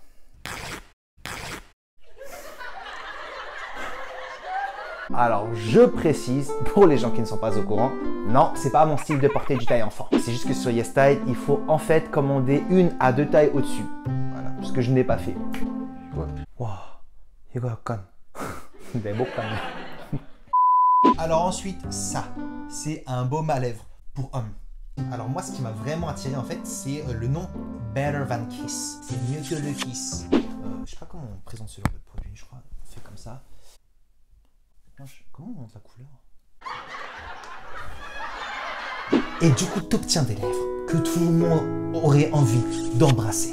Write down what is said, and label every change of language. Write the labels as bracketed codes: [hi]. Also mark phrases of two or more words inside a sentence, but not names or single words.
[fr] Alors, je précise, pour les gens qui ne sont pas au courant, non, c'est pas mon style de porter du taille enfant. C'est juste que sur YesStyle, il faut en fait commander 1 à 2 tailles au-dessus. Voilà, ce que je n'ai pas fait. [ko] Wow, 이거 약간 내 목감. [fr] Alors ensuite, ça, c'est un baume à lèvres pour homme. Alors moi, ce qui m'a vraiment attiré en fait, c'est le nom Better Than Kiss. C'est mieux que le Kiss. Je sais pas comment on présente ce genre de produit, je crois. On fait comme ça. Comment on monte la couleur? Et du coup, t'obtiens des lèvres que tout le monde aurait envie d'embrasser.